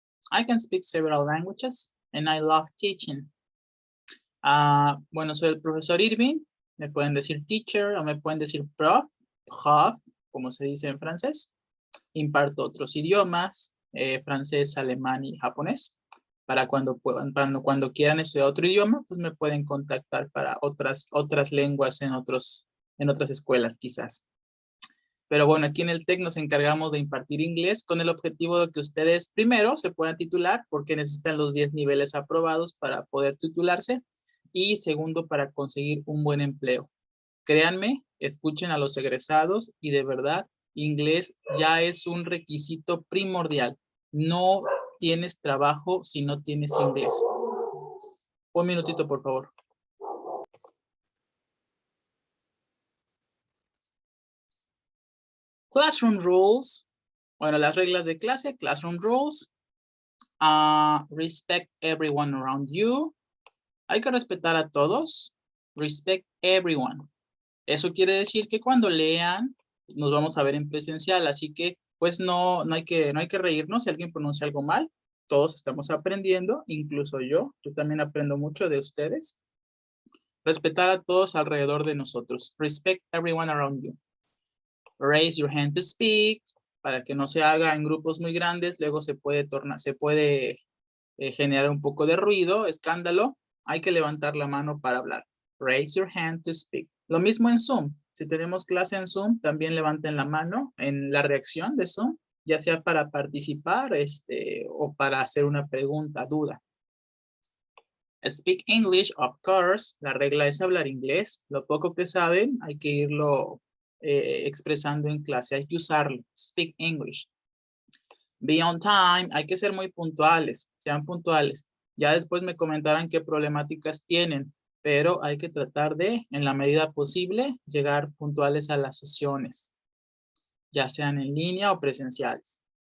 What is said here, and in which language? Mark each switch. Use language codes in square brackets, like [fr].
[en] I can speak several languages and I love teaching. [es] Bueno, soy el profesor Irving. Me pueden decir teacher o me pueden decir prof, como se dice en francés. Imparto otros idiomas, francés, alemán y japonés. Para cuando quieran estudiar otro idioma, pues me pueden contactar para otras lenguas en otras escuelas quizás. Pero bueno, aquí en el TEC nos encargamos de impartir inglés con el objetivo de que ustedes primero se puedan titular porque necesitan los 10 niveles aprobados para poder titularse y segundo para conseguir un buen empleo. Créanme, escuchen a los egresados y de verdad, inglés ya es un requisito primordial. No tienes trabajo si no tienes inglés. Un minutito, por favor. [en] Classroom rules. [es] Bueno, las reglas de clase, [en] classroom rules. Respect everyone around you. [es] Hay que respetar a todos. [en] Respect everyone. [es] Eso quiere decir que cuando lean, nos vamos a ver en presencial, así que pues no hay que reírnos si alguien pronuncia algo mal. Todos estamos aprendiendo, incluso yo también aprendo mucho de ustedes. Respetar a todos alrededor de nosotros. [en] Respect everyone around you. Raise your hand to speak, [es] para que no se haga en grupos muy grandes, luego se puede generar un poco de ruido, escándalo. Hay que levantar la mano para hablar. [en] Raise your hand to speak. [es] Lo mismo en Zoom. Si tenemos clase en Zoom, también levanten la mano en la reacción de Zoom, ya sea para participar o para hacer una pregunta, duda. [en] Speak English, of course. [es] La regla es hablar inglés. Lo poco que saben, hay que irlo expresando en clase. Hay que usarlo. [en] Speak English. Be on time. [es] Hay que ser muy puntuales. Sean puntuales. Ya después me comentarán qué problemáticas tienen, pero hay que tratar de, en la medida posible, llegar puntuales a las sesiones, ya sean en línea o presenciales.